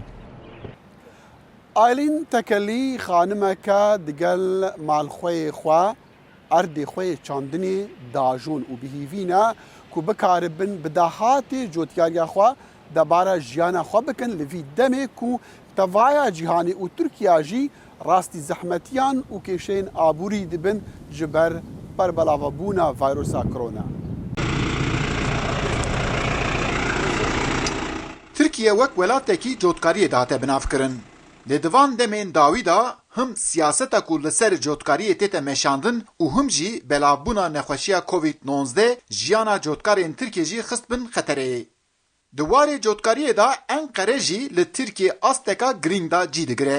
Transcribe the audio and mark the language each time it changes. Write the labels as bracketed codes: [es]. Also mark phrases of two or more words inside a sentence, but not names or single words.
[ku] ئایلین تەکەلی خانمەکە دگەل ماڵخۆی خوا ئەردی خۆی چاندنی داژون و بهیڤینە کو بکاربن بداهاتی جوتیاریە خوا دەبارە ژیانە خوا بکەن لەڤی دەمێک و تەڤایە جیهانی و تورکیا ژی ڕاستی زەحمەتیان و کێشەین ئابووری دبن ji ber پربلاوبونا ڤایرۆسا کۆرۆنا. ترکیه وەک وڵاتێکی جۆتکاریە داهاتە بنافkirin. Lê divan demên dawî da him siyaseta ku li ser cotkariyê tête meşandin û him jî belavbûna nexweşiya Covid-19 jiyana cotkarên Tirkiye jî xist bin xetereyê. Di warê cotkariyê da Enqere jî li Tirkiye asteka girîng da cî digire.